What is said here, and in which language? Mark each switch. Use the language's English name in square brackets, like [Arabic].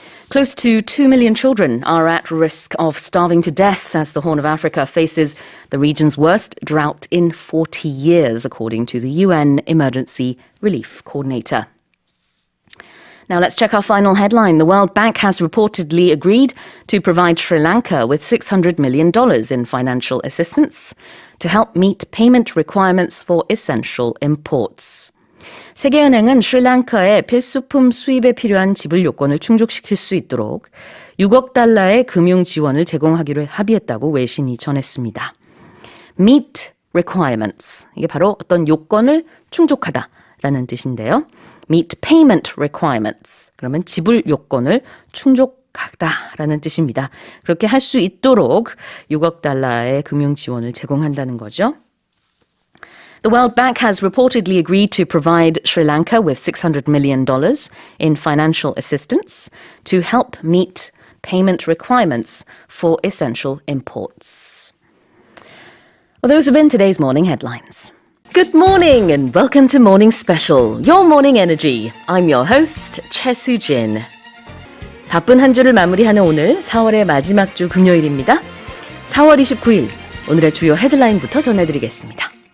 [English] Close to 2 million children are at risk of starving to death as the Horn of Africa faces the region's worst drought in 40 years, according to the UN Emergency Relief Coordinator. Now let's check our final headline. The World Bank has reportedly agreed to provide Sri Lanka with $600 million in financial assistance to help meet payment requirements for essential imports. [Korean] 세계은행은 스리랑카의 필수품 수입에 필요한 지불 요건을 충족시킬 수 있도록 6억 달러의 금융 지원을 제공하기로 합의했다고 외신이 전했습니다. [English] Meet requirements. [Korean] 이게 바로 어떤 요건을 충족하다라는 뜻인데요. [English] Meet payment requirements. [Korean] 그러면 지불 요건을 충족하다. 가다라는 뜻입니다. 그렇게 할 수 있도록 6억 달러의 금융 지원을 제공한다는 거죠. [English] The World Bank has reportedly agreed to provide Sri Lanka with $600 million in financial assistance to help meet payment requirements for essential imports. Well, those have been today's morning headlines. Good morning and welcome to Morning Special, your morning energy. I'm your host, Choi Soo-jin. [Korean] 바쁜 한 주를 마무리하는 오늘 4월의 마지막 주 금요일입니다. 4월 29일, 오늘의 주요 헤드라인부터 전해드리겠습니다.